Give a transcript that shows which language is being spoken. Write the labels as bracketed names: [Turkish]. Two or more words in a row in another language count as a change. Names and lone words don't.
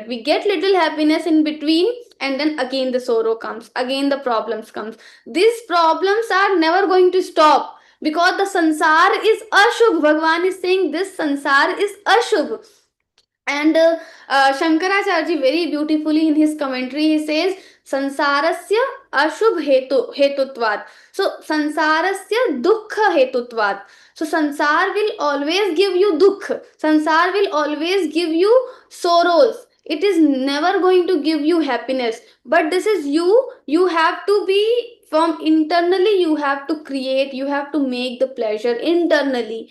[English] We get little happiness in between, and then again the sorrow comes, again the problems comes. These problems are never going to stop, because the sansar is ashubh. Bhagwan is saying this sansar is ashubh. And Shankaracharya very beautifully in his commentary he says [Sanskrit] संसारस्य अशुभ हेतुत्वात्. So संसारस्य दुःख हेतुत्वात्. [English] So sansar will always give you dukh. Sansar will always give you sorrows. It is never going to give you happiness. But this is you. You have to be from internally, you have to create, you have to make the pleasure internally.